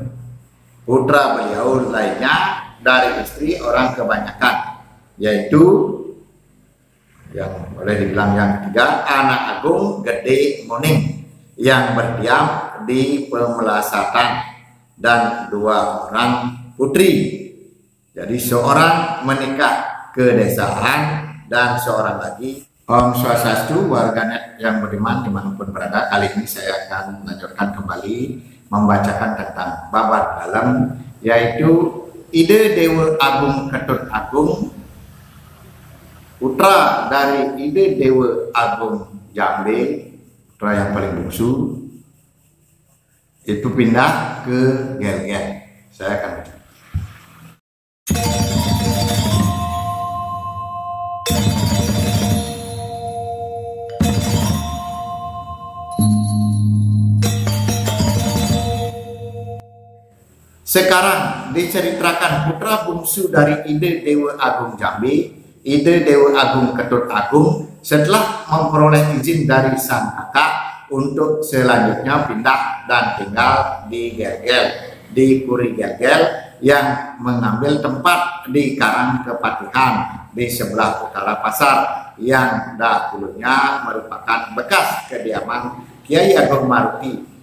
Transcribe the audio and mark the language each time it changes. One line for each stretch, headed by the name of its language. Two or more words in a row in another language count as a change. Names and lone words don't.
Indonesian: Putra beliau lainnya dari istri orang kebanyakan, yaitu yang boleh dibilang yang ketiga, anak agung Gede Moning yang berdiam di Pemelasatan, dan dua orang putri. Jadi seorang menikah ke desaan dan seorang lagi.
Sanskrit: Om Swastiastu,
Indonesian: warganet yang beriman dimanapun berada. Kali ini saya akan melanjutkan kembali membacakan tentang babat dalam, yaitu Ide Dewa Agung Ketut Agung, putra dari Ide Dewa Agung Jambe, putra yang paling bungsu, itu pindah ke Gelgel. Saya akan baca. Sekarang diceritakan putra bungsu dari Ide Dewa Agung Jambe, Ide Dewa Agung Ketut Agung, setelah memperoleh izin dari sang kakak untuk selanjutnya pindah dan tinggal di Gelgel, di Puri Gelgel, yang mengambil tempat di Karang Kepatihan di sebelah utara pasar, yang dahulunya merupakan bekas kediaman Kiai Agung Maruti.